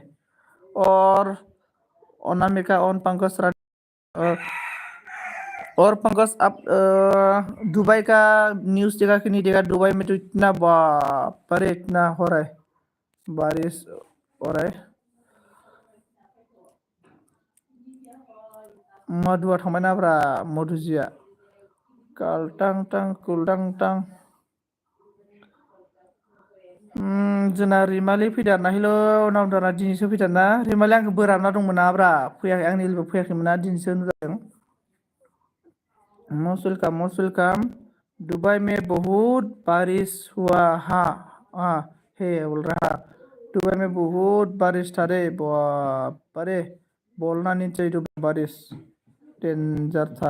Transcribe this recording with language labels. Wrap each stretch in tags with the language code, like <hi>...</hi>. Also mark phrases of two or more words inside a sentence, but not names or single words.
<hi>और अनामिका और पंकज और और पंकज आप दुबई का न्यूज़ देखा कि नहीं देखा। दुबई में तो इतना बाप रे इतना हो रहा है बारिश हो रहा है।</hi> <brx>मधुआ थांबायना ब्रा मधुजिया कालटां टां कुलटां टां। जोंना रिमालि फैदारना हेल' नावदारा दिनैसो फैदारना रिमालि आंखौ बोराबना दंमोन ना ब्रा फैयाखै आंनि लोगो फैयाखैमोन ना दिनैसो नुजादों।</brx> <en>most welcome most welcome.</en> <hi>दुबई में बहुत बारिश हुआ हाँ है बोल रहा। दुबई में बहुत बारिश था रे बाप रे बोलना नहीं चाहिए दुबई बारिश डेंजर था।</hi>